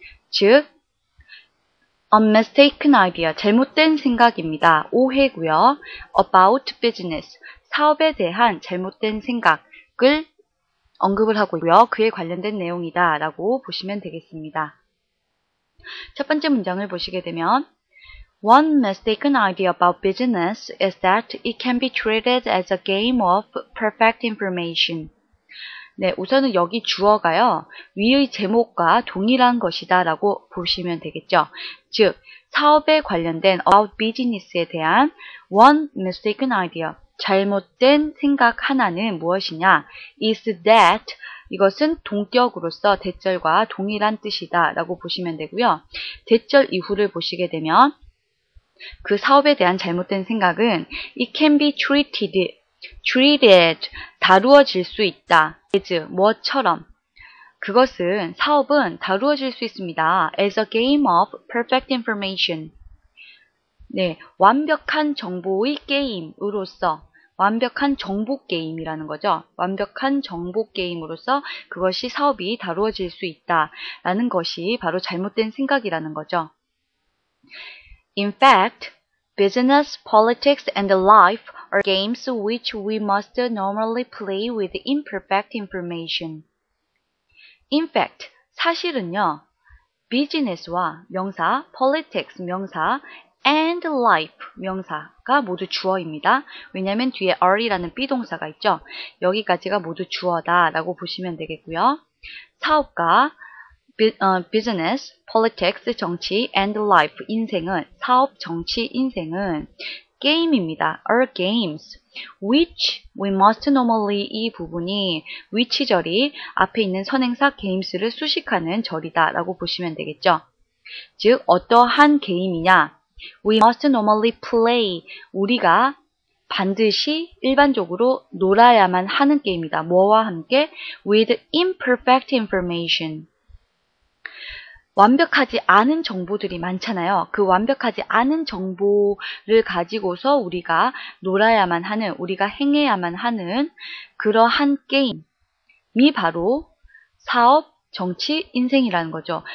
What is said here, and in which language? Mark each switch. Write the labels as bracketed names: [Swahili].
[Korean] 즉, [English] A Mistaken Idea, [Korean] 잘못된 생각입니다. 오해고요. [English] About Business, [Korean] 사업에 대한 잘못된 생각을 언급을 하고 있고요. 그에 관련된 내용이다 라고 보시면 되겠습니다. 첫 번째 문장을 보시게 되면 [English] One mistaken idea about business is that it can be treated as a game of perfect information. [Korean] 네, 우선은 여기 주어가요. 위의 제목과 동일한 것이다 라고 보시면 되겠죠. 즉, 사업에 관련된 [English] about business [Korean] 에 대한 [English] one mistaken idea, [Korean] 잘못된 생각 하나는 무엇이냐? [English] is that, [Korean] 이것은 동격으로서 대절과 동일한 뜻이다 라고 보시면 되고요. 대절 이후를 보시게 되면 그 사업에 대한 잘못된 생각은 [English] it can be treated, [Korean] 다루어질 수 있다. as, 뭐처럼. 그것은, 사업은 다루어질 수 있습니다. [English] as a game of perfect information. [Korean] 네, 완벽한 정보의 게임으로서, 완벽한 정보 게임이라는 거죠. 완벽한 정보 게임으로서 그것이 사업이 다루어질 수 있다라는 것이 바로 잘못된 생각이라는 거죠. [English] In fact, business, politics, and life are games which we must normally play with imperfect information. In fact, [Korean] 사실은요, business와 명사, politics 명사, and life 명사가 모두 주어입니다. 왜냐하면 뒤에 are이라는 비동사가 있죠. 여기까지가 모두 주어다 라고 보시면 되겠고요. 사업과 business, politics, 정치, and life, 인생은, 사업, 정치, 인생은 게임입니다. [English] are games, which we must normally, [Korean] 이 부분이 which 절이 앞에 있는 선행사 games를 수식하는 절이다 라고 보시면 되겠죠. 즉, 어떠한 게임이냐? [English] We must normally play, [Korean] 우리가 반드시 일반적으로 놀아야만 하는 게임이다. 뭐와 함께? [English] with imperfect information. [Korean] 완벽하지 않은 정보들이 많잖아요. 그 완벽하지 않은 정보를 가지고서 우리가 놀아야만 하는, 우리가 행해야만 하는 그러한 게임이 바로 사업, 정치, 인생이라는 거죠.